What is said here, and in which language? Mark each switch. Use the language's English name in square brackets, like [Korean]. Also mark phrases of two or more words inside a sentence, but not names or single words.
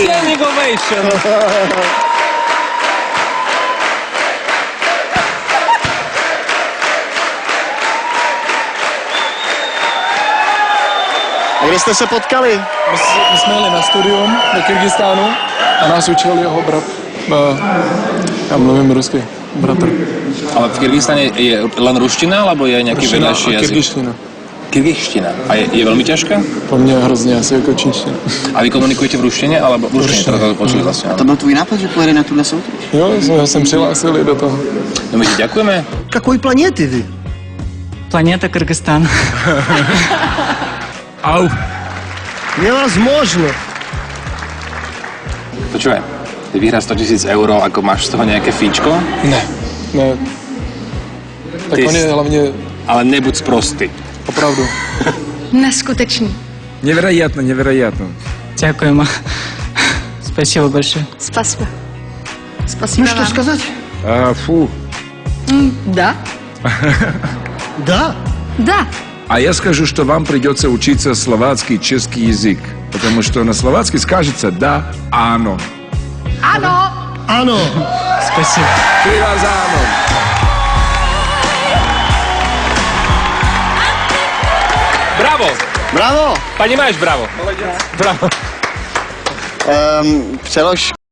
[English] Standing ovation. [Czech] A kde jste se potkali? My jsme jeli na studium do Kyrgyzstánu a nás učil jeho brat. Já mluvím rusky, bratr. [Slovak] Ale v Kyrgyzstane je len ruština, alebo je nejaký vedľajší jazyk? [Czech] Kyrgyzština. [Slovak] Kyrgyzština. A je veľmi ťažká? [Czech] Po mně hrozně asi jako čínština. [Slovak] A vy komunikujete v ruštine, alebo v ruštine? To počuli vlastne. [Czech] To byl tvůj nápad, že pojede na tuhle soutěž? Jo, já jsem přihlásil do toho. [Slovak] No my ti ďakujeme. [Russian] Какой планеты вы? Планета Кыргызстан. Au. Невозможно. [Slovak] Počúvaj, ty vyhráš 100 000 eur, ako máš z toho nejaké fíčko? [Czech] Ne. Tak Ty on je hlavně Ale nebuď sprostý. opravdu. Neskutečný. [Russian] Невероятно, невероятно. Дякуємо. Спасибо большое. Спасибо. Спасибо Ну что вам. сказать? Фу. Да. Да. Да. А я скажу, что вам придется учиться словацкий и чешский язык. Потому что на словацкий скажется «да», «ано». Ano. Ano. Спасибо. Три раза «ано». [Czech] Bravo! Bravo. Ponímáš bravo. Přelož